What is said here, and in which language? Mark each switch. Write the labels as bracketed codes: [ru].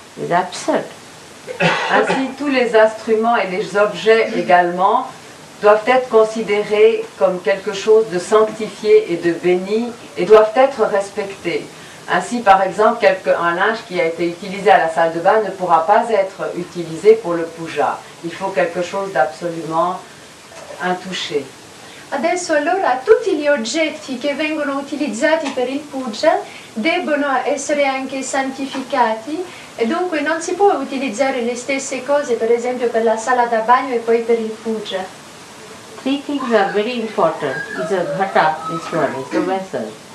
[en] It's absurd. [fr] Ainsi, tous les instruments et les objets également doivent être considérés comme quelque chose de sanctifié et de béni et doivent être respectés. Ainsi, par exemple, un linge qui a été utilisé à la salle de bain ne pourra pas être utilisé pour le puja. Il faut quelque chose d'absolument intouché. [it] Adesso allora tutti gli oggetti che vengono utilizzati per il puja debbono essere anche santificati e dunque non si può utilizzare le stesse cose, per esempio per la sala da bagno e poi per il puja. [en] Three things are very important. Is a ghata, this one is the vessel.